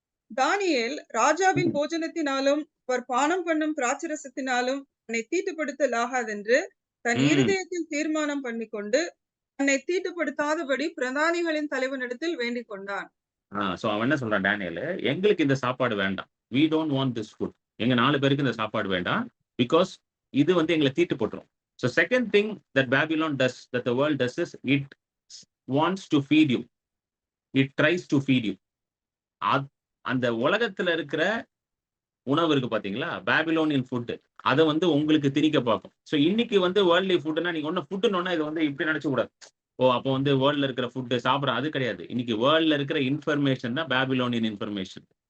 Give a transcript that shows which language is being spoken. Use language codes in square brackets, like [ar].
[ta] தானியேல் ராஜாவின் போஜனத்தினாலும் அவர் பானம் பண்ணும் திராட்சரசத்தினாலும் தன்னை தீட்டுப்படுத்தலாகாதென்று தன் ம். இருதயத்தில் தீர்மானம் பண்ணிக்கொண்டு தன்னை தீட்டுப்படுத்தாதபடி பிரதானிகளின் தலைவனிடத்தில் வேண்டிக் கொண்டான். சோ அவன் என்ன சொல்றான் டேனியல், எங்களுக்கு இந்த சாப்பாடு வேண்டாம். [en] we don't want this food. [ta] எங்க 4 பேருக்கு இந்த சாப்பாடு வேண்டாம். பிகாஸ் இது வந்து எங்களை தீட்டு போட்டுரும். [en] So second thing that Babylon does, that the world does is it wants to feed you. It tries to feed you. [ta] அந்த உலகத்துல இருக்கிற உணவு இருக்கு பாத்தீங்களா, பாபிலோனியன் ஃபுட், அதை வந்து உங்களுக்கு திணிக்க பார்க்கும். ஸோ இன்னைக்கு வந்து வேர்ல்ட்லி ஃபுட்னா நீங்க ஒன்னும் ஃபுட்னு இது வந்து இப்படி நினைச்ச கூடாது. ஓ அப்போ வந்து வேர்ல்ட்ல இருக்கிற ஃபுட் சாப்பிட்ற அது கிடையாது. இன்னைக்கு வேர்ல்ட்ல இருக்கிற இன்ஃபர்மேஷன் தான் பாபிலோனியன் இன்ஃபர்மேஷன்.